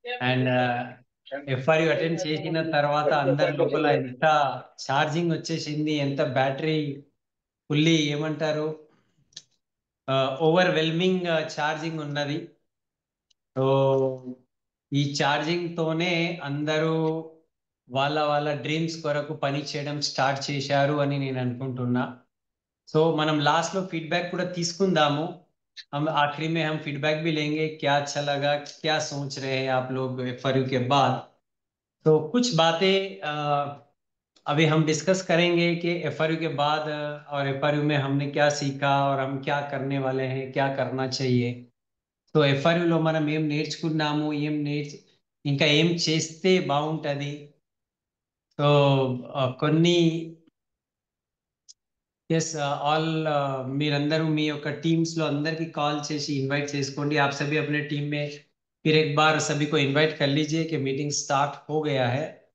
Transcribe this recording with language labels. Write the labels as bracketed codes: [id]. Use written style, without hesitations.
[te] And FRU attend చేసిన తర్వాత అందరి లోపల ఎంత ఛార్జింగ్ వచ్చేసింది, ఎంత బ్యాటరీ ఫుల్లీ ఏమంటారు ఓవర్వెల్మింగ్ ఛార్జింగ్ ఉన్నది. సో ఈ ఛార్జింగ్ తోనే అందరూ వాళ్ళ వాళ్ళ డ్రీమ్స్ కొరకు పని చేయడం స్టార్ట్ చేశారు అని నేను అనుకుంటున్నా. సో మనం లాస్ట్ లో ఫీडबैक కూడా తీసుకుందాము. [hi] हम आखिरी में हम फीडबैक भी लेंगे, क्या अच्छा लगा, क्या सोच रहे हैं आप लोग एफआरयू के बाद. तो कुछ बातें अभी हम डिस्कस करेंगे कि एफआरयू के बाद और एफआरयू में हमने क्या सीखा और हम क्या करने वाले हैं, क्या करना चाहिए. [te] సో ఎఫ్ఆర్యూలో మనం ఏం నేర్చుకున్నాము, ఇంకా ఏం చేస్తే బాగుంటుంది. సో కొన్ని ఎస్ ఆల్ మీరందరూ మీ యొక్క टीम्स లో అందరికి కాల్ చేసి ఇన్వైట్ చేసుకోండి. [hi] आप सभी अपने टीम में फिर एक बार सभी को इनवाइट कर लीजिए कि मीटिंग स्टार्ट हो गया है.